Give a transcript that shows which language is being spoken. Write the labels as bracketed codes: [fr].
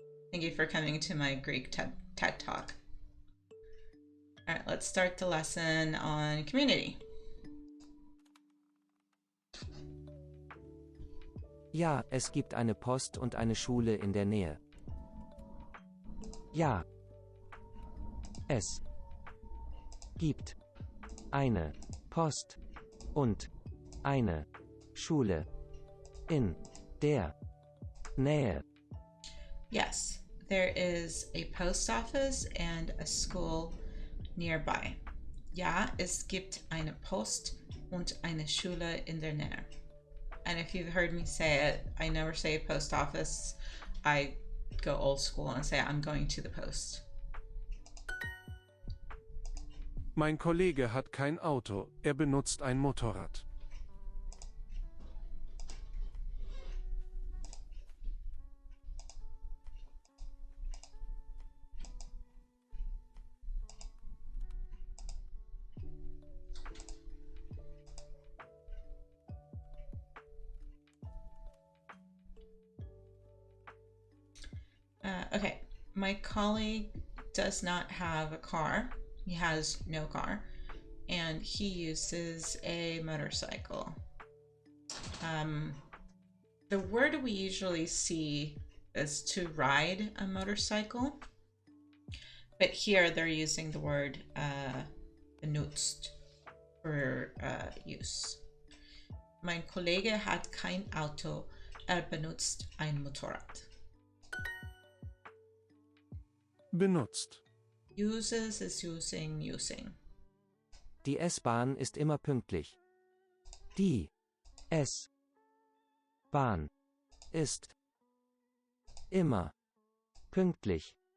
[en] Thank you for coming to my Greek TED Talk. All right, let's start the lesson on community. [de] Ja, es gibt eine Post und eine Schule in der Nähe. Ja. Es gibt eine Post und eine Schule in der Nähe. [en] Yes, there is a post office and a school nearby. [de] Ja, es gibt eine Post und eine Schule in der Nähe. [en] And if you've heard me say it, I never say post office. I go old school and say I'm going to the post. [de] Mein Kollege hat kein Auto, er benutzt ein Motorrad. [en] Okay, my colleague does not have a car. He has no car, and he uses a motorcycle. The word we usually see is to ride a motorcycle, but here they're using the word benutzt for use. [de] Mein Kollege hat kein Auto, benutzt ein Motorrad. Benutzt. [en] Uses is using. [de] Die S-Bahn ist immer pünktlich. Die S-Bahn ist immer pünktlich.